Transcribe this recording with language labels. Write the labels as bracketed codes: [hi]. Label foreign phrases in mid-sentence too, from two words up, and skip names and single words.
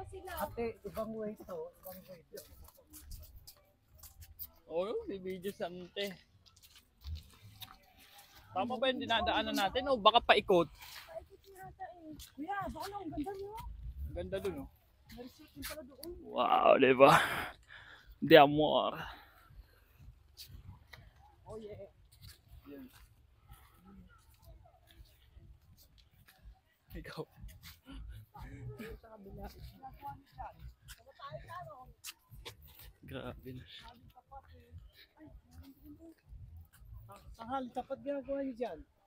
[tl] Ate, ibang way to. Ibang way to. Oo, si Video Sante. Tama ba yung dinadaanan natin o baka paikot? Kuya, baka lang, ang ganda nyo. Ang ganda dun, oh. Wow, diba? De Amor. [en] Oh yeah. [tl] Yan. Ikaw. Grabe na. Tanghali, tapat ginagawa niyo dyan.